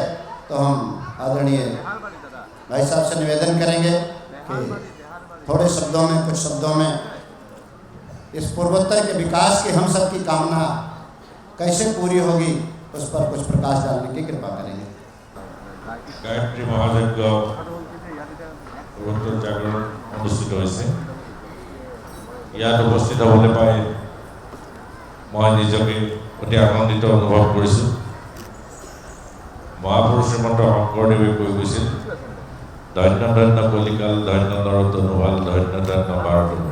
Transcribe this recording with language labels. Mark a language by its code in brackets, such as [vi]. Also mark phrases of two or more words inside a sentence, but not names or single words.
[hi] तो हम आदरणीय भाई साहब से निवेदन करेंगे कि थोड़े शब्दों में, कुछ शब्दों में इस पूर्वोत्तर के विकास की हम सब की कामना कैसे पूरी होगी उस पर कुछ प्रकाश डालने की कृपा करेंगे। गायत्री महायज्ञ पूर्वोत्तर जागरण अनुष्ठित হৈছে। [as] ইয়াত উপস্থিত হ'বলৈ পাই মই নিজকে অতি আনন্দিত অনুভৱ কৰিছোঁ। মহাপুৰুষ শ্ৰীমন্ত শংকৰদেৱে কৈ গৈছিল, ধন্য ধন্য কলিকাল, ধন্য নৰতনুভাল, ধন্য ধন্য ভাৰতভূমি।